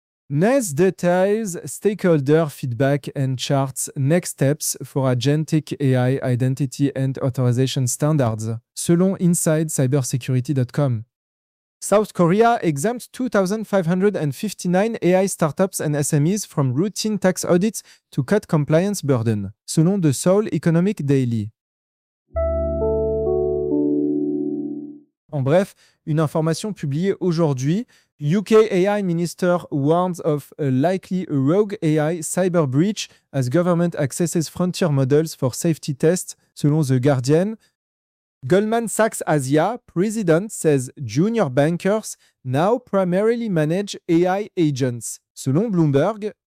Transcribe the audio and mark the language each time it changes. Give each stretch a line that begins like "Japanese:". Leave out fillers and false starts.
English: NIST details stakeholder feedback and charts next steps for agentic AI identity and authorization standards,
French: selon
English: InsideCybersecurity.com. South Korea exempts 2,559 AI startups and SMEs from routine tax audits to cut compliance burden,
French: selon
English: The Seoul Economic Daily.
French: En bref, une information publiée aujourd'hui.
English: UK AI Minister warns of a likely rogue AI cyber breach as government accesses frontier models for safety tests,
French: selon
English: The Guardian. Goldman Sachs Asia President says junior bankers now primarily manage AI agents,
French: selon
English: Bloomberg.